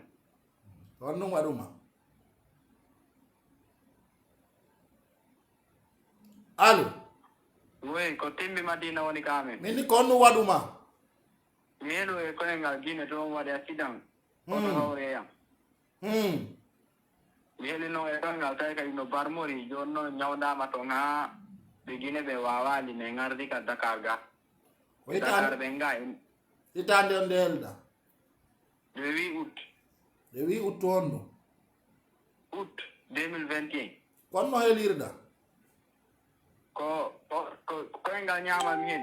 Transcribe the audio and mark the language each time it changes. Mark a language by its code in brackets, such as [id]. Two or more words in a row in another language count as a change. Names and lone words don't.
[ff] on no waduma allo oui ko timbi Madina woni kamen min kon no waduma melo e ko ngal gine to wadi accident ko hawre yam meli no e ngal tay kay no barmori jonno nyawdama to nga be gine be wawali ne ngardi ka Dakar ga Dakar be ngay itande on delda [fr] le 8 août le 8 août tondo août 2021 [ff] kon no helirda ko ngal nyama min